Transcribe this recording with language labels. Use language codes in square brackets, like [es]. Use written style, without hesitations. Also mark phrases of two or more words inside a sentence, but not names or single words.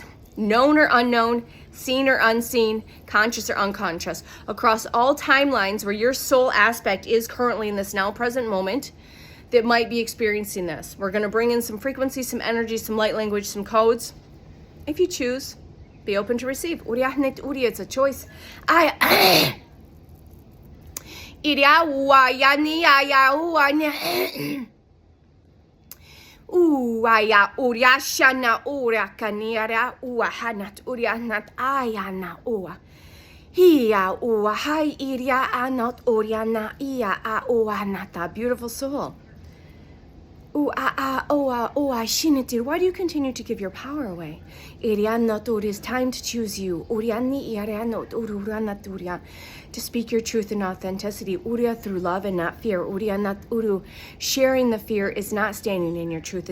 [en] Known or unknown, seen or unseen, conscious or unconscious, across all timelines where your soul aspect is currently in this now present moment that might be experiencing this. We're going to bring in some frequency, some energy, some light language, some codes. If you choose, be open to receive. It's a choice. Uaya uria shana ura kaniara ua hanat uria nat ayana ua. Hia ua hai iria anot uria na ia a ua nata. Beautiful soul. Ooh, ah, ah, oh, ah, oh, ah, shinity. Why do you continue to give your power away? It is time to choose you. To speak your truth and authenticity. Through love and not fear. Sharing the fear is not standing in your truth.